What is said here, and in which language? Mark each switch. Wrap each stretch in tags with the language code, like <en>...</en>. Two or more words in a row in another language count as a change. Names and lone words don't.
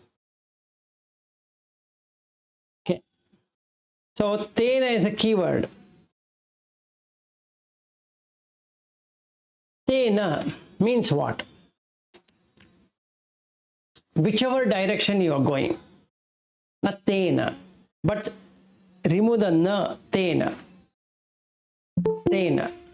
<en>Okay. So, tena is a keyword. Tena means what? Whichever direction you are going. Na tena. But remove the na, tena. Tena.</en>